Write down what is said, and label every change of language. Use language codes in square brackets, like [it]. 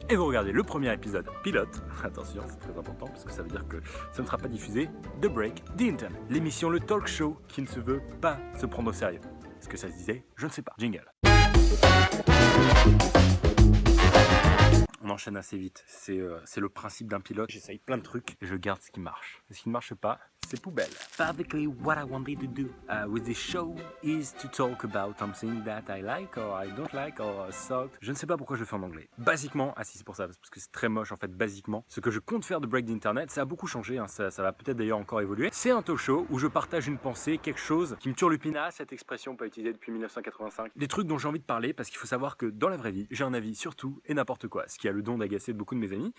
[fr] Et vous regardez le premier épisode pilote, attention c'est très important parce que ça veut dire que ça ne sera pas diffusé, de Break the Internet. L'émission, le talk show qui ne se veut pas se prendre au sérieux. Est-ce que ça se disait? Je ne sais pas. Jingle. On enchaîne assez vite, c'est le principe d'un pilote, j'essaye plein de trucs et je garde ce qui marche. Et ce qui ne marche pas, c'est poubelle. [en] Basically, what I wanted to do with this show is to talk about something that I like or I don't like or suck. [fr] Je ne sais pas pourquoi je le fais en anglais. Basiquement, c'est pour ça, parce que c'est très moche en fait, basiquement. Ce que je compte faire de Break the Internet, ça a beaucoup changé, hein, ça va peut-être d'ailleurs encore évoluer. C'est un talk show où je partage une pensée, quelque chose qui me turlupina, cette expression pas utilisée depuis 1985. Des trucs dont j'ai envie de parler parce qu'il faut savoir que dans la vraie vie, j'ai un avis sur tout et n'importe quoi, ce qui a le don d'agacer beaucoup de mes amis.